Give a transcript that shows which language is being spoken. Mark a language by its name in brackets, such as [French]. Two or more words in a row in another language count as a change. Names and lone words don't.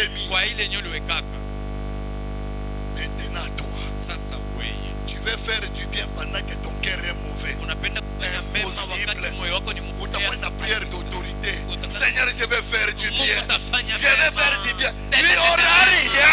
[Swahili] kwa ile yenye uliwekaka. [French] Maintenant toi, [Swahili] Sasa wewe [French] tu veux faire du bien pendant que ton cœur est mauvais. [Swahili] unapenda kufanya mema wakati moyo wako ni mbaya. Utafanya [French] une prière d'autorité. [Swahili] Utafanya- [French] Seigneur, je vais faire du [Swahili] Mungu [French] bien. [Swahili] utafanya [French] Je vais [Swahili] mema. [French] faire du bien. [Swahili] Tena [French] Il n'y aura rien.